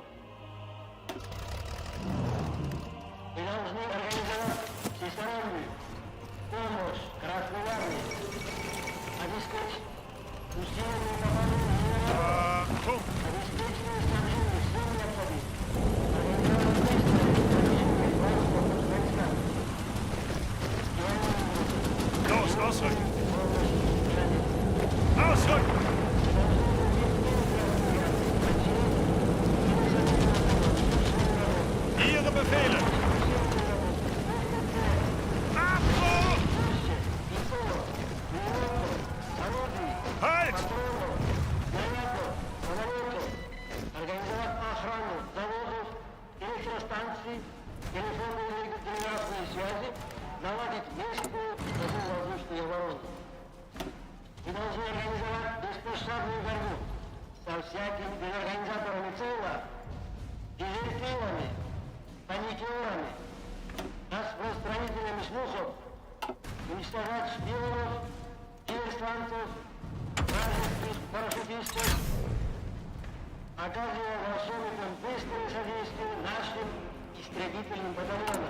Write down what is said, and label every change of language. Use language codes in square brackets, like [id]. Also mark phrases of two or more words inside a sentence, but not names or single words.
[ru] Мы должны организовать всестороннюю помощь Красной армии, обеспечить усиленную пополнение генералов, [de] Achtung! [ru] обеспеченное снабжение всем необходимым, организовать быстрое снабжение транспортных войсками и военными группами, [de] Los, ausrücken! [ru] помощь раненым. [de] Ausrücken! Ihre Befehle! Achtung! Halt! [ru] Организовать охрану заводов, электростанций, телефонные и телеграфные связи, наладить местную воздушную оборону. Мы должны организовать беспощадную борьбу со всякими дезорганизаторами цела, дезертирами, паникерами, распространителями слухов, уничтожать шпионов, диверсантов, вражеских парашютистов, оказывая во всем этом быстрое содействие нашим истребительным батальонам.